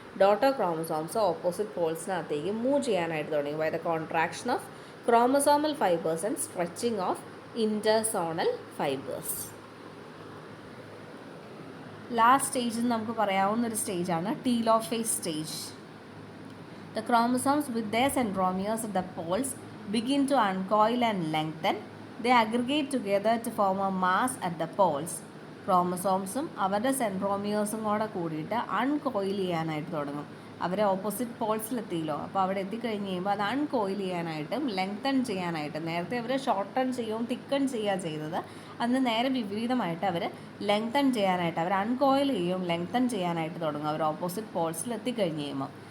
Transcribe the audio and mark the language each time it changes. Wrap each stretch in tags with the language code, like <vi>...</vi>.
<ml>Daughter chromosomes opposite പോൾസിനകത്തേക്ക് move ചെയ്യാനായിട്ട് തുടങ്ങി</ml> <en>By the contraction of chromosomal fibres and stretching of interzonal fibres.</en> <ml>Last stage നമുക്ക് പറയാവുന്ന ഒരു സ്റ്റേജാണ് telophase stage.</ml> <en>The chromosomes with their centromeres at the poles begin to uncoil and lengthen. They aggregate together to form a mass at the poles.</en> <ml>ക്രോമസോംസും അവരുടെ സെൻട്രോമിയേഴ്സും കൂടെ കൂടിയിട്ട് അൺകോയിൽ ചെയ്യാനായിട്ട് തുടങ്ങും. അവരെ ഓപ്പോസിറ്റ് പോൾസിലെത്തിയല്ലോ, അപ്പോൾ അവിടെ എത്തിക്കഴിഞ്ഞ് കഴിയുമ്പോൾ അത് അൺകോയിൽ ചെയ്യാനായിട്ടും ലെങ്തൺ ചെയ്യാനായിട്ടും, നേരത്തെ അവർ ഷോർട്ടൺ ചെയ്യുകയും തിക്കൺ ചെയ്യുക ചെയ്തത്, അതിന് നേരെ വിപരീതമായിട്ട് അവർ ലെങ്തൺ ചെയ്യാനായിട്ട്, അവർ അൺകോയിൽ ചെയ്യുകയും ലെങ്തൺ ചെയ്യാനായിട്ട് തുടങ്ങും അവർ ഓപ്പോസിറ്റ് പോൾസിലെത്തിക്കഴിഞ്ഞ് കഴിയുമ്പോൾ.</ml>